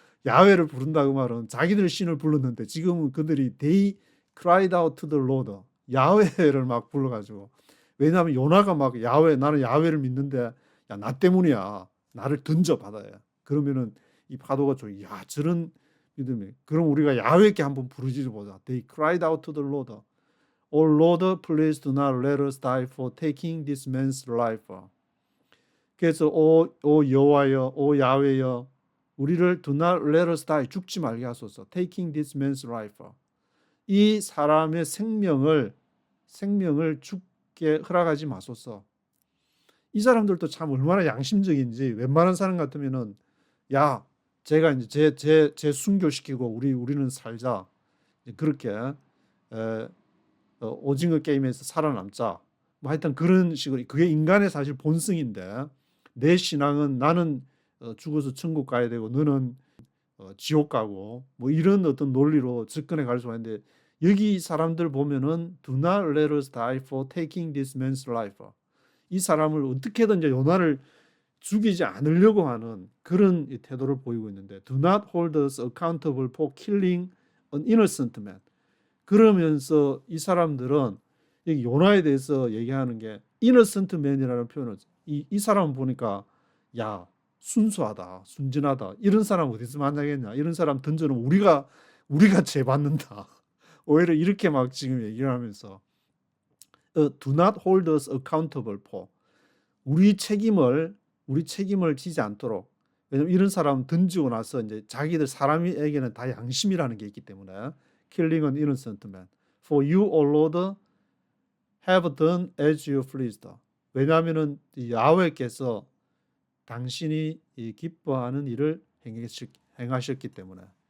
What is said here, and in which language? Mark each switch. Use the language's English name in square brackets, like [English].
[Korean] 야훼를 부른다고 말은 자기들 신을 불렀는데 지금은 그들이 [English] they cried out to the Lord. [Korean] 야훼를 막 불러가지고 왜냐하면 요나가 막 나는 야훼를 믿는데 야 나 때문이야. 나를 던져 바다에. 그러면은 이 파도가 저런 믿음이. 그럼 우리가 야훼께 한번 부르짖어 보자. [English] They cried out to the Lord. Oh Lord, please do not let us die for taking this man's life. [Korean] 그래서 오 여호와여, 오 야훼여, 우리를 [English] do not let us die, [Korean] 죽지 말게 하소서. [English] Taking this man's life. [Korean] 이 사람의 생명을 죽게 허락하지 마소서. 이 사람들도 참 얼마나 양심적인지 웬만한 사람 같으면은 야 제가 이제 제 순교시키고 우리는 살자. 그렇게 오징어 게임에서 살아남자. 뭐 하여튼 그런 식으로 그게 인간의 사실 본성인데 내 신앙은 나는 죽어서 천국 가야 되고 너는 지옥 가고 뭐 이런 어떤 논리로 접근해 갈 수가 있는데 여기 사람들 보면은 [English] Do not let us die for taking this man's life. [Korean] 이 사람을 어떻게든 이제 요나를 죽이지 않으려고 하는 그런 이 태도를 보이고 있는데 [English] Do not hold us accountable for killing an innocent man. [Korean] 그러면서 이 사람들은 여기 요나에 대해서 얘기하는 게 innocent man이라는 표현을 이 사람 보니까 야 순수하다, 순진하다. 이런 사람 어디서 만나겠냐. 이런 사람 던져놓으면 우리가 죄 받는다. 오히려 이렇게 막 지금 얘기를 하면서 [English] do not hold us accountable for. [Korean] 우리 책임을 지지 않도록. 왜냐면 이런 사람 던지고 나서 이제 자기들 사람에게는 다 양심이라는 게 있기 때문에 [English] killing an innocent man. For you, O Lord, have done as you pleased. [Korean] 왜냐하면은 야훼께서 당신이 기뻐하는 일을 행하셨기 때문에.